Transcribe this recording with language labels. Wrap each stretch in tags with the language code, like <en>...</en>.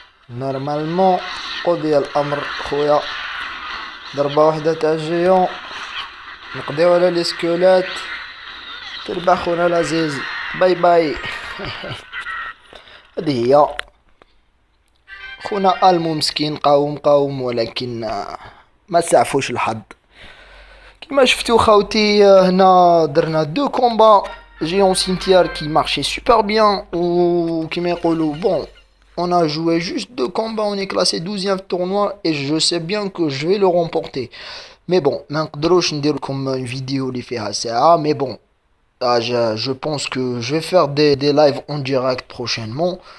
<ar>نورمالمون قضي الامر خويا، ضربة وحدة تاع الجيون نقضيو على لي سكولات. تربح خونا العزيز، باي باي. هذه هي خونا المو مسكين، قاوم ولكن ما سعفوش الحظ. كما شفتو خاوتي هنا درنا دو كومبا جيون سيمتيار كي مارشي سوبر بيان، و كيما يقولوا بون</ar> <fr>on a joué juste deux combats, on est classé 12e tournoi et je sais bien que je vais le remporter. Mais bon,</fr> <ar>ما نقدروش ندير لكم</ar> <fr>une vidéo</fr> <ar>اللي فيها ساعة.</ar> <fr>Mais bon, je pense que je vais faire des lives en direct prochainement.</fr>